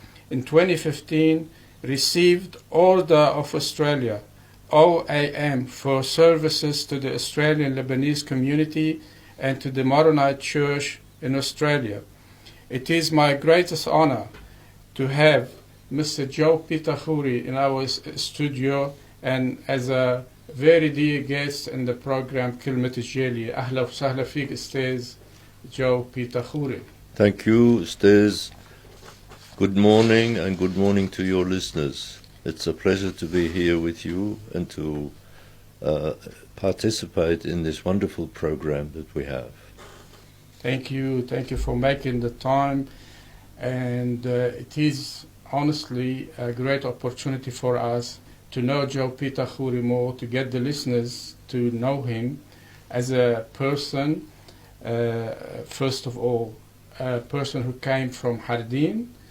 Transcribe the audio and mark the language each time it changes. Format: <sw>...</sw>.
<en>In 2015, received Order of Australia, OAM, for services to the Australian Lebanese community and to the Maronite Church in Australia. It is my greatest honor to have Mr. Joe Peter Khoury in our studio, and as a very dear guest in the program كلمة الجالية.</en> <ar>أهلا وسهلا فيك أستاذ جو بيتر خوري.</ar> <en>Thank you, Ustaz. Good morning, and good morning to your listeners. It's a pleasure to be here with you and to participate in this wonderful program that we have. Thank you for making the time, and it is honestly a great opportunity for us to know Joe Peter Khoury more, to get the listeners to know him as a person, first of all, a person who came from Hardin.</en>